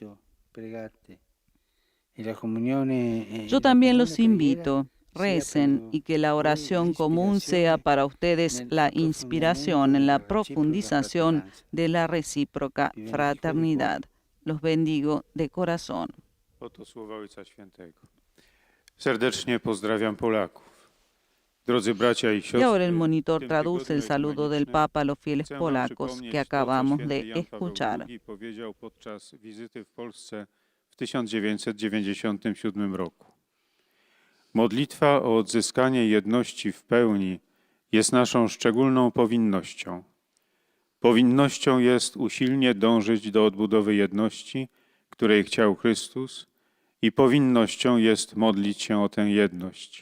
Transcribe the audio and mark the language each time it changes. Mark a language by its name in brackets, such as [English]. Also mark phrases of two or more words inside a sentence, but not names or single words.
[Spanish] Yo también los invito, recen y que la oración común sea para ustedes la inspiración en la profundización de la recíproca fraternidad. Los bendigo de corazón. [Polish] Oto słowa Ojca Świętego. Serdecznie pozdrawiam Polaków. Drodzy bracia i siostry, [Spanish] Y ahora el monitor [Polish] w tym [Spanish] traduce el [Polish] tygodniu [Spanish] saludo del [Polish] ekumenicznym [Spanish] Papa a los fieles [Polish] chcę wam [Spanish] polacos [Polish] przypomnieć [Spanish] que [Polish] to, co [Spanish] acabamos [Polish] święty [Spanish] de [Polish] Jan Paweł [Spanish] escuchar. [Polish] II powiedział podczas wizyty w Polsce w 1997 roku. Modlitwa o odzyskanie jedności w pełni jest naszą szczególną powinnością. Powinnością jest usilnie dążyć do odbudowy jedności, której chciał Chrystus, i powinnością jest modlić się o tę jedność.